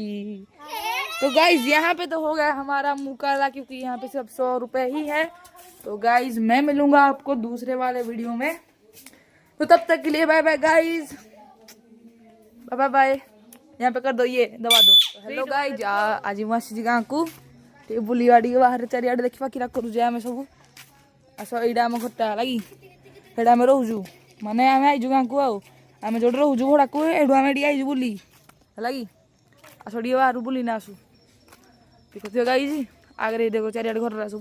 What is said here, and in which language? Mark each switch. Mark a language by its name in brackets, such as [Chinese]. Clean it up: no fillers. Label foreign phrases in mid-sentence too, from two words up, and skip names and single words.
[Hindi] तो गाइस यहाँ पे तो हो गया हमारा मुकाबला, क्योंकि यहाँ पे सिर्फ 100 रुपए ही है। तो गाइस मैं मिलूंगा आपको दूसरे वाले वीडियो में, तो तब तक के लिए बाय बाय गाइस, बाय बाय। यहाँ पे कर दो, ये दबा दो। हेलो गाइस आज [Odia] ମୁଁ ଆସିଛି ଗାଁକୁ ଟିକେ ବୁଲିବା, ଟିକେ ବାହାରେ ଚାରିଆଡ଼େ ଦେଖିବା କିରା କରୁଛେ ଆମେ ସବୁ। ଆସ ଏଇଟା ଆମ ଘରଟା ଲାଗି, ସେଇଟା ଆମେ ରହୁଛୁ, ମାନେ ଆମେ ଆଇଛୁ ଗାଁକୁ। ଆଉ ଆମେ ଯୋଉଠି ରହୁଛୁ ଭଡ଼ାକୁ, ଏଇଠୁ ଆମେ ଟିକେ ଆଇଛୁ ବୁଲି ହେଲା କି। ଆସ ଟିକେ ବାହାରୁ ବୁଲିନା ଆସୁ। ଦେଖୁଥିବ ଗାଇଛି ଆଗରେ ଦେଖ ଚାରିଆଡ଼େ ଘରରା ସବୁ।